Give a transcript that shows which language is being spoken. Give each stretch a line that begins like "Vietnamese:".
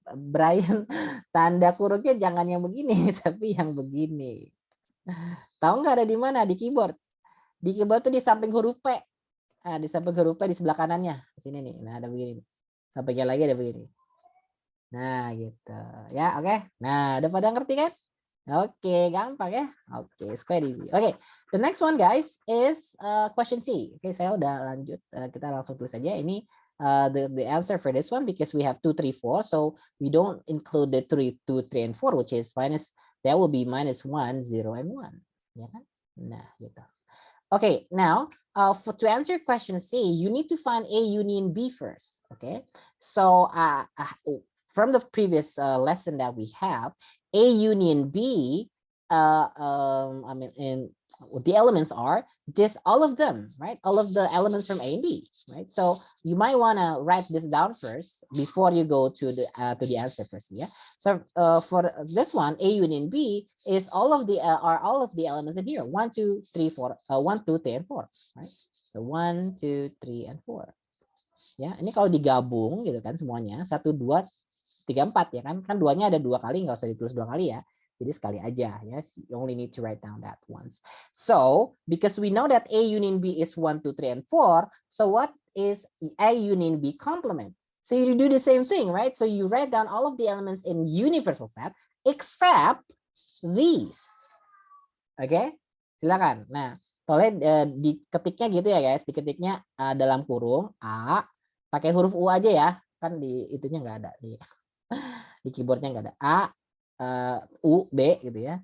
Indonesian: Brian, tanda kurungnya jangan yang begini, tapi yang begini. Tahu nggak ada di mana? Di keyboard. Di keyboard tuh di samping huruf P. Di samping huruf P di sebelah kanannya. Di sini nih. Nah, ada begini. Sampingnya lagi ada begini. Nah, gitu. Ya, oke. Nah, udah pada ngerti kan? Oke, gampang ya. Oke,
English: quite easy. Oke, the next one guys is question C.
Indonesian: Oke, saya udah lanjut. Kita langsung tulis aja. Ini
English: the answer for this one because we have
Indonesian: 2, 3, 4.
English: So we don't include the 3, 2, 3, and 4, which is minus. That will be minus 1, 0, and 1.
Indonesian: Ya kan? Nah, gitu.
English: Okay, now to answer question C, you need to find A union B first. Okay, so from the previous lesson that we have, A union B, I mean, the elements are just all of them, right? All of the elements from A and B, right? So you might want to write this down first before you go to the answer first, yeah. So for this one, A union B is all of the elements in here. 1, 2, 3, 4. 1, 2, 3, and 4, right? So 1, 2, 3, and 4.
Indonesian: Ya, ini kalau digabung gitu kan semuanya 1, 2, 3, 4 ya kan? Kan duanya ada 2 kali, nggak usah ditulis 2 kali ya. Jadi sekali aja ya.
English: You only need to write down that once. So because we know that A union B is 1, 2, 3, and 4. So what is A union B complement? So you do the same thing, right? So you write down all of the elements in universal set except these.
Indonesian: Oke, silakan. Nah, soalnya diketiknya gitu ya guys, diketiknya dalam kurung A, pakai huruf U aja ya, kan di itunya nggak ada di keyboardnya nggak ada A, U, B gitu ya.